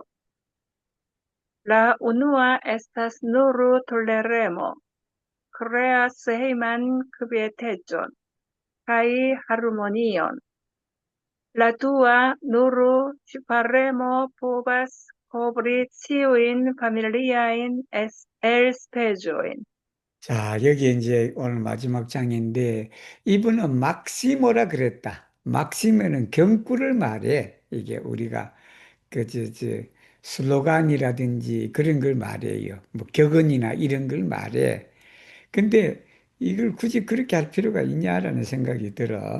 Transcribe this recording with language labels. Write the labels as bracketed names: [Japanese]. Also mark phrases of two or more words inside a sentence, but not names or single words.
[Esperanto] La unua estas nur toleremo, kreas hejman kvietejon kaj harmonion. La dua nur ŝparemo povas kovri ĉiujn familiajn elspezojn. [Korean] 자, 여기 이제 오늘 마지막 장인데, 이분은 막시모라 그랬다. 막시모는 경구를 말해. 이게 우리가 슬로건이라든지 그런 걸 말해요. 뭐 격언이나 이런 걸 말해. 근데 이걸 굳이 그렇게 할 필요가 있냐라는 생각이 들어.